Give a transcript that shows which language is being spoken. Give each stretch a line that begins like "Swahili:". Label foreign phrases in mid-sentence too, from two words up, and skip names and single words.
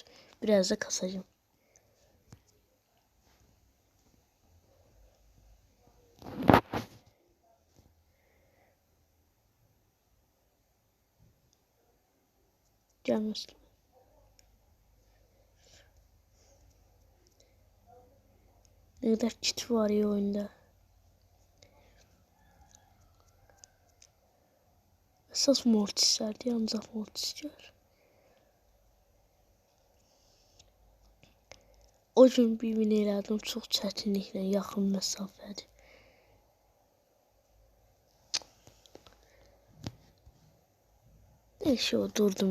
Turkish: Biraz da kasacağım. Gelmesin. Ne kadar kit var ya oyunda. Esas Mortis'lerdi.
Azerbaijani: Ancaq Mortis gör. O gün bir min elədim. Çox çətinliklə yaxın məsafədir.
Turkish: Neyse o durdum.